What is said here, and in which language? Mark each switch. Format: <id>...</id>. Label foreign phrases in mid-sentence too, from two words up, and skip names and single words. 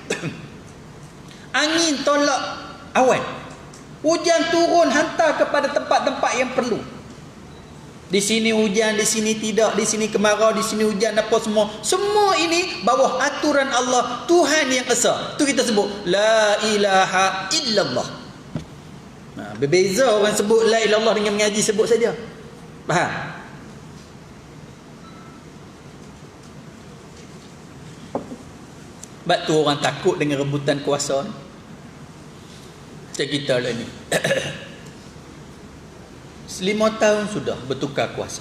<ms>Angin tolak awan. Hujan turun hantar kepada tempat-tempat yang perlu. Di sini hujan, di sini tidak, di sini kemarau, di sini hujan, apa semua. Semua ini bawah aturan Allah, Tuhan yang esa. Tu kita sebut</ms> <ar>لا إله إلا الله.</ar> <ms>Berbeza orang sebut</ms> <ar>لا إله إلا الله</ar> <ms>dengan mengaji sebut saja. Faham? Sebab tu orang takut dengan rebutan kuasa ni. Macam kita lah ni. 5 tahun sudah bertukar kuasa.</ms>